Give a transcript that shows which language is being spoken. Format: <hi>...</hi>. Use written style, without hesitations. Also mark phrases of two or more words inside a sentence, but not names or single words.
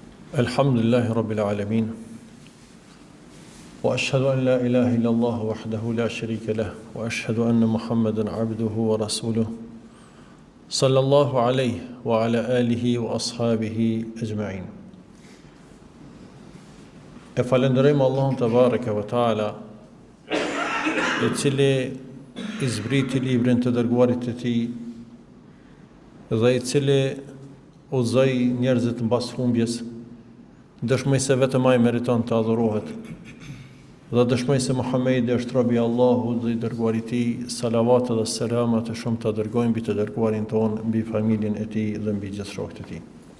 <ar>الحمد لله رب العالمين وأشهد أن لا إله إلا الله وحده لا شريك له. وأشهد أن محمدا عبده ورسوله صلى الله عليه وعلى آله وأصحابه أجمعين.</ar> <sq>E falenderojmë Allahun</sq> <ar>تبارك وتعالى,</ar> <sq>i cili i zbriti librin të dërguarit të tij dhe i cili udhëzoi njerëzit mbas humbjes, dëshmoj se vetëm ai meriton të adhurohet, dhe dëshmoj se Muhamedi është robi i Allahut dhe i dërguari i tij, salavat dhe selamat e shumë të dërgojmë mbi të dërguarin ton, mbi familjen e tij dhe mbi gjithë shokët e tij.</sq>